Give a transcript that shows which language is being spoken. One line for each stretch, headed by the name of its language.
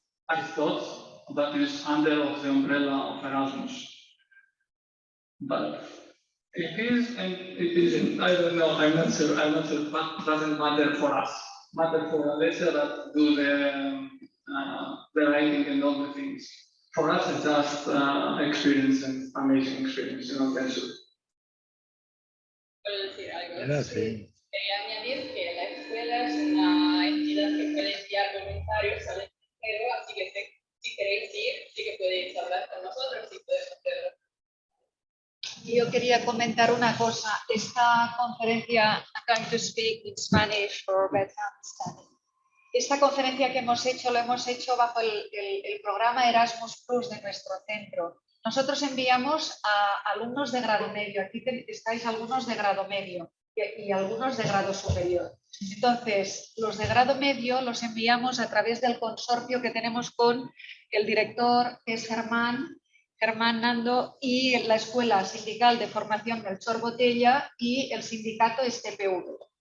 English: I thought that is under of the umbrella of Erasmus, but it is and it isn't. I don't know. I'm not sure. But doesn't matter for us. Matter for Alessia that do the writing and all the things. For us, it's just experience and amazing experience. You know,
Spanish: ¿Puedo decir algo? Bueno, sí. Quería añadir que la escuela es una entidad que puede enviar voluntarios al extranjero, así que si queréis ir, sí que podéis hablar con nosotros y podemos hacerlo. Yo quería comentar una cosa. Esta conferencia,
English: I'm going to speak in Spanish for better understanding.
Spanish: Esta conferencia que hemos hecho, lo hemos hecho bajo el programa Erasmus Plus de nuestro centro. Nosotros enviamos a alumnos de grado medio. Aquí estáis algunos de grado medio y algunos de grado superior. Entonces, los de grado medio los enviamos a través del consorcio que tenemos con el director, que es Germán Nando, y la Escuela Sindical de Formación Melchor Botella y el sindicato TPV.